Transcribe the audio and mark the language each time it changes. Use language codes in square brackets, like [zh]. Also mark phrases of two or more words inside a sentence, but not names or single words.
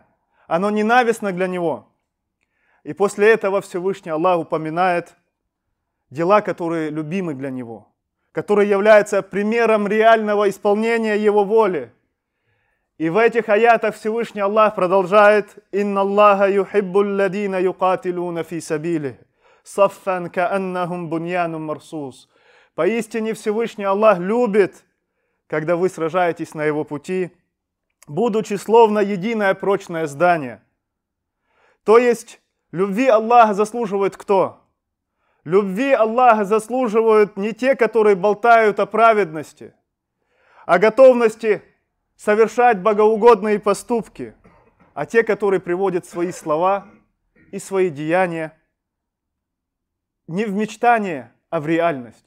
[ru] Оно ненавистно для него. И после этого Всевышний Аллах упоминает дела, которые любимы для него, которые являются примером реального исполнения его воли. И в этих аятах Всевышний Аллах продолжает: [ar] «إن الله يحب الذين يقاتلون في سبيله صفا كأنهم بنيان مرصوص». [ru] Поистине Всевышний Аллах любит, когда вы сражаетесь на его пути, будучи словно единое прочное здание. То есть любви Аллаха заслуживают кто? Любви Аллаха заслуживают не те, которые болтают о праведности, о готовности совершать богоугодные поступки, а те, которые приводят свои слова и свои деяния не в мечтание, а в реальность.